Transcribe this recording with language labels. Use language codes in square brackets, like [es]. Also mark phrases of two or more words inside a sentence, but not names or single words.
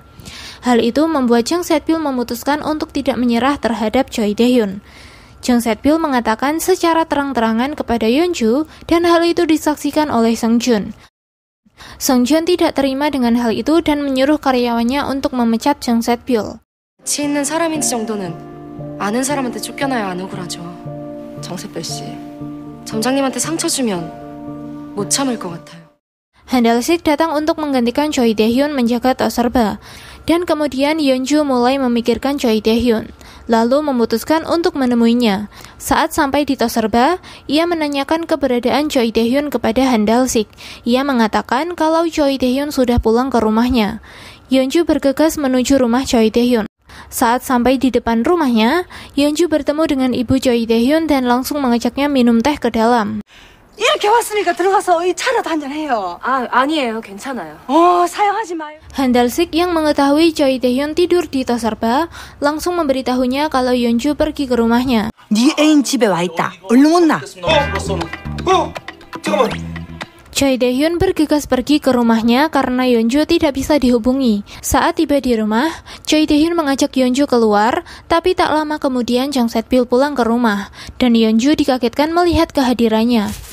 [id] Hal itu membuat Jung Set-byul memutuskan untuk tidak menyerah terhadap Choi Dae-hyun. Jung Set-byul mengatakan secara terang-terangan kepada Yeonju dan hal itu disaksikan oleh Songjun. Songjun tidak terima dengan hal itu dan menyuruh karyawannya untuk memecat Jung Set-byul. [ko] 가치 있는 사람인지 정도는 아는 사람한테 쫓겨나야 안 억울하죠. 정세별 씨, 점장님한테 상처 주면 못 참을 것 같아요. [id] Handelsik datang untuk menggantikan Choi Dae-hyun menjaga tos serba, dan kemudian Yeonju mulai memikirkan Choi Dae-hyun, lalu memutuskan untuk menemuinya. Saat sampai di tos serba, ia menanyakan keberadaan Choi Dae-hyun kepada Handelsik. Ia mengatakan kalau Choi Dae-hyun sudah pulang ke rumahnya. Yeonju bergegas menuju rumah Choi Dae-hyun. Saat sampai di depan rumahnya, Yeonju bertemu dengan ibu Choi Dae-hyun dan langsung mengajaknya minum teh ke dalam. [ko] 이렇게 왔으니까 들어가서 이 차라도 한잔 해요. 아니에요. 괜찮아요. 사양하지 마요. [id] Handelsik yang mengetahui Choi Dae-hyun tidur di tos serba, langsung memberitahunya kalau Yeonju pergi ke rumahnya. [ko] 네 애인 집에 와 있다. 얼른 온나. 잠깐만. [id] Choi Dae-hyun bergegas pergi ke rumahnya karena Yeonju tidak bisa dihubungi. Saat tiba di rumah, Choi Dae-hyun mengajak Yeonju keluar, tapi tak lama kemudian Jung Set-byul pulang ke rumah, dan Yeonju dikagetkan melihat kehadirannya.